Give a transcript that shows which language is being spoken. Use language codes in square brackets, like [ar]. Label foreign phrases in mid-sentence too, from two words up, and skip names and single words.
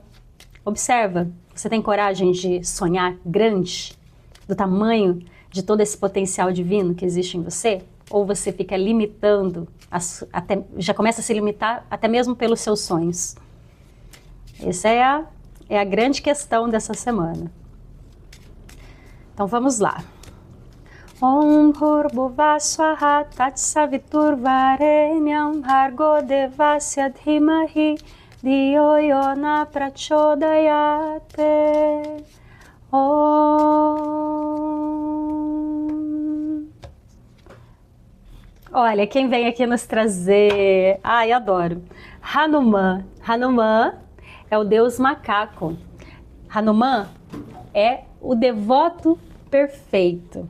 [pt] Observa, você tem coragem de sonhar grande, do tamanho de todo esse potencial divino que existe em você? Ou você fica limitando, já começa a se limitar até mesmo pelos seus sonhos? Essa é a grande questão dessa semana. Então vamos lá. [sa] Om Bhurrbhuvah Swaha Tatsavitur Varenyam Bhargo Devasya Dhimahi Dhiyo Yona Prachodayate. [pt] Olha, quem vem aqui nos trazer... Ai, adoro. Hanuman. Hanuman é o deus macaco. Hanuman é o devoto perfeito.